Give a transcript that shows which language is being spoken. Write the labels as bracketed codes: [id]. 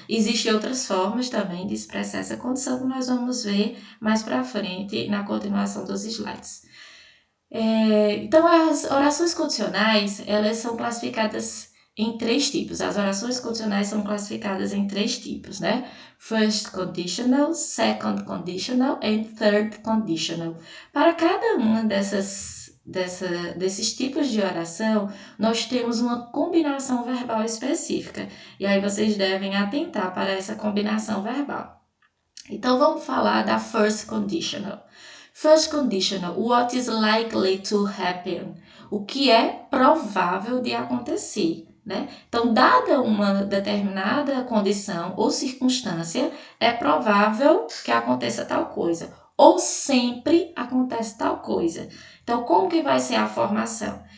[pt] Existem outras formas também de expressar essa condição que nós vamos ver mais para frente na continuação dos slides. Então, as orações condicionais, elas são classificadas em 3 tipos. As orações condicionais são classificadas em 3 tipos, né? [en] First conditional, second conditional and third conditional. [pt] Para cada uma desses tipos de oração, nós temos uma combinação verbal específica. E aí vocês devem atentar para essa combinação verbal. Então, vamos falar da first conditional. [en] First conditional, what is likely to happen? [pt] O que é provável de acontecer, né? Então, dada uma determinada condição ou circunstância, é provável que aconteça tal coisa. Ou sempre acontece tal coisa. Então, como que vai ser a formação?